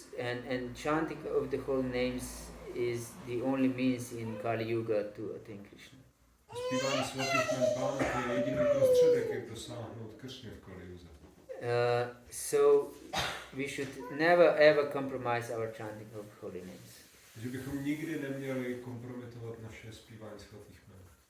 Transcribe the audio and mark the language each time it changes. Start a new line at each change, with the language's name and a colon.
English: And chanting of the holy names is the only means in Kali Yuga to attain Krishna.
Czech: Zpívání svatých jmen Pána to je jediný prostředek, jak dosáhnout Krishny v Kali Yuze.
English: So we should never ever compromise our chanting of holy names.
Czech: Takže bychom nikdy neměli kompromitovat naše zpívání svatých jmen.